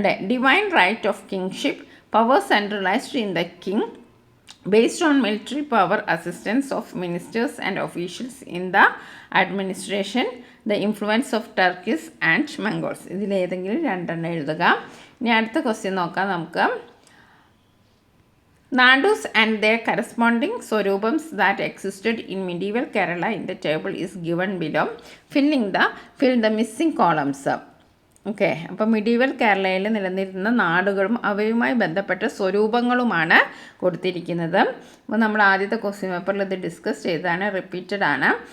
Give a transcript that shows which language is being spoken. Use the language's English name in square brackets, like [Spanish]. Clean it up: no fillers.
[English] Divine right of kingship, power centralized in the king, based on military power, assistance of ministers and officials in the administration, the influence of Turkish and Mongols. [Malayalam] ഇതിൽ ഏതെങ്കിലും 2 എണ്ണം എഴുതുക. ഇനി അടുത്ത question നോക്കാം നമുക്ക്. [English] Nadus and their corresponding swaroopams that existed in medieval Kerala in the table is given below. Fill the missing columns. [Malayalam] Okay, അപ്പോൾ medieval കേരളയിൽ നിലനിരുന്ന നാടുകളും അവയുമായി ബന്ധപ്പെട്ട സ്വരൂപങ്ങളുമാണ് കൊടുത്തിരിക്കുന്നത്. അപ്പോൾ നമ്മൾ ആദ്യത്തെ ക്വസ്റ്റ്യൻ പേപ്പറിൽ ഇത് ഡിസ്കസ് ചെയ്തതാണ്. റിപ്പീറ്റഡ് ആണ്.